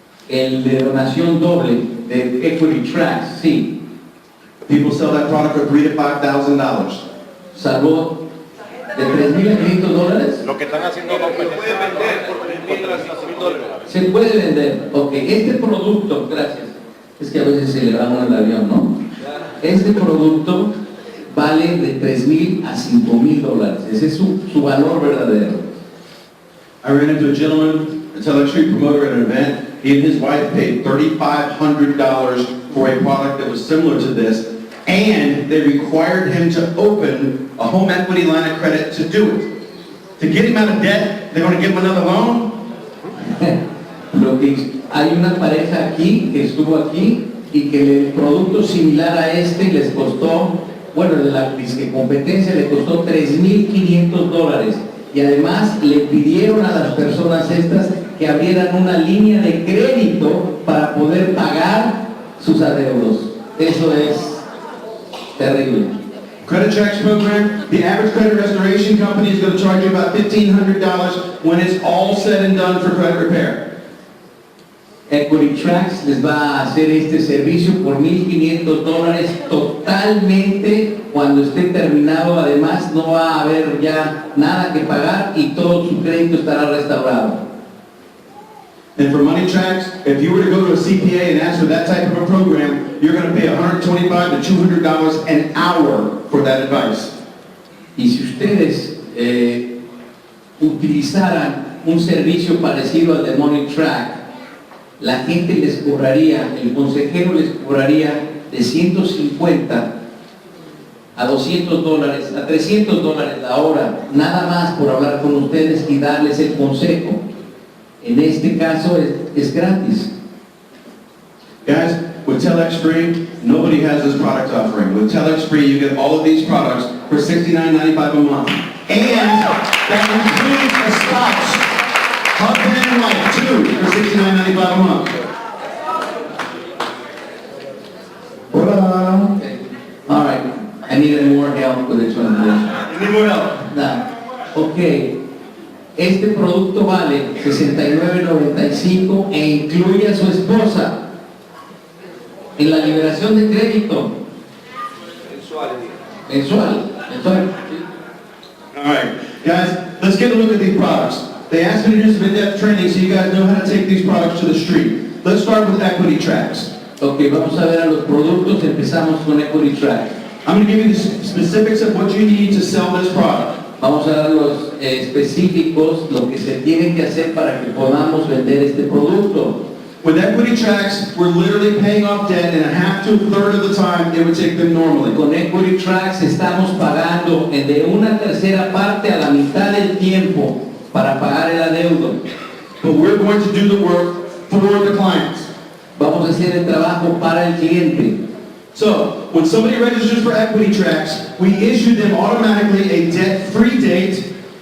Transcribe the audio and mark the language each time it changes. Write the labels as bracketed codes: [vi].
[es] el de donación doble de Equity Tracks, sí, [en] people sell that product for $3,000 to $5,000. [es] salvó de $3,000 a $500. Lo que están haciendo no puede vender por $3,000 a $5,000. Se puede vender. Ok, este producto, gracias. Es que a veces se le va uno el avión, ¿no? Este producto vale de $3,000 a $5,000. Ese es su valor verdadero. [en] I ran into a gentleman, a TelexFREE promoter at an event. he and his wife paid $3,500 for a product that was similar to this, and they required him to open a home equity line of credit to do it. To get him out of debt, they're going to give him another loan? [es] Hay una pareja aquí que estuvo aquí y que el producto similar a este les costó, bueno, de la disque competencia le costó $3,500 y además le pidieron a las personas estas que abrieran una línea de crédito para poder pagar sus adeudos. Eso es terrible. [en] Credit Tracks program, the average credit restoration company is going to charge you about $1,500 when it's all said and done for credit repair. [es] Equity Tracks les va a hacer este servicio por $1,500 totalmente. Cuando esté terminado, además no va a haber ya nada que pagar y todo su crédito estará restaurado. [en] And for Money Tracks, if you were to go to a CPA and ask for that type of a program, you're going to pay $125 to $200 an hour for that advice. [es] Y si ustedes utilizaran un servicio parecido al de Money Track, la gente les cobraría, el consejero les cobraría de $150 a $200 a $300 la hora, nada más por hablar con ustedes y darles el consejo. En este caso es gratis. [en] Guys, with TelexFREE, nobody has this product offering. With TelexFREE, you get all of these products for $69.95 a month. And that includes a spouse, husband and wife, too, for $69.95 a month. [es] Hola. [en] All right, I need more help with the translation. You need more help? No. Okay. [es] Este producto vale $69.95 e incluye a su esposa en la liberación de crédito mensual. [en] All right, guys, let's get a look at these products. They asked me to do some in-depth training so you guys know how to take these products to the street. Let's start with Equity Tracks. [es] Ok, vamos a ver a los productos. Empezamos con Equity Track. [en] I'm going to give you the specifics of what you need to sell this product. [es] Vamos a dar los específicos, lo que se tiene que hacer para que podamos vender este producto. [en] With Equity Tracks, we're literally paying off debt in a half to a third of the time it would take them normally. [es] Con Equity Tracks estamos pagando de una tercera parte a la mitad del tiempo para pagar el adeudo. [en] But we're going to do the work for the clients. [es] Vamos a hacer el trabajo para el cliente. [en] So, when somebody registers for Equity Tracks, we issue them automatically a debt-free date.